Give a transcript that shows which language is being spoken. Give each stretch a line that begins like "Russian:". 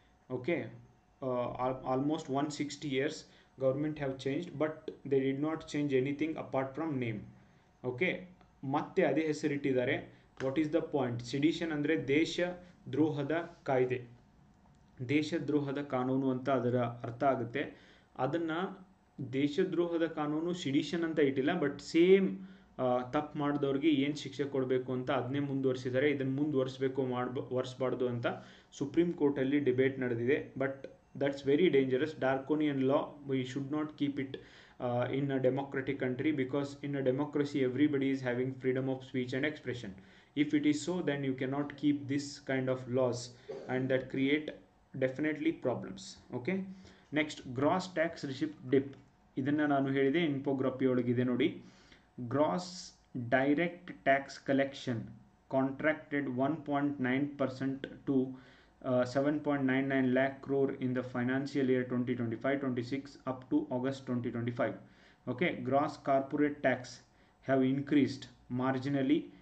English: Okay, almost 160 years government have changed, but they did not change anything apart from name.
Kannada: Okay, ಮತ್ತೆ ಅದೇ ಹೆಸರಿಟ್ಟಿದ್ದಾರೆ.
English: What is the point?
Kannada: ಸಿಡಿಷನ್ ಅಂದರೆ ದೇಶ ದ್ರೋಹದ ಕಾಯ್ದೆ, ದೇಶದ್ರೋಹದ ಕಾನೂನು ಅಂತ ಅದರ ಅರ್ಥ ಆಗುತ್ತೆ. ಅದನ್ನು ದೇಶದ್ರೋಹದ ಕಾನೂನು ಸಿಡಿಷನ್ ಅಂತ ಇಟ್ಟಿಲ್ಲ, ಬಟ್ ಸೇಮ್ ತಪ್ಪು ಮಾಡಿದವ್ರಿಗೆ ಏನು ಶಿಕ್ಷೆ ಕೊಡಬೇಕು ಅಂತ ಅದನ್ನೇ ಮುಂದುವರಿಸಿದ್ದಾರೆ. ಇದನ್ನು ಒರೆಸಬಾರ್ದು ಅಂತ ಸುಪ್ರೀಂ ಕೋರ್ಟಲ್ಲಿ ಡಿಬೇಟ್ ನಡೆದಿದೆ.
English: But that's very dangerous. Draconian law, we should not keep it in a democratic country, because in a democracy everybody is having freedom of speech and expression. If it is so, then you cannot keep this kind of laws, and that create definitely problems. Okay, next, gross tax receipt dip.
Kannada: ಇದನ್ನು ನಾನು ಹೇಳಿದೆ, ಇನ್ಫೋಗ್ರಫಿ ಒಳಗಿದೆ ನೋಡಿ.
English: Gross direct tax collection contracted 1.9% to 7.99 lakh crore in the financial year 2025-26 up to August 2025. Okay, gross corporate tax have increased marginally.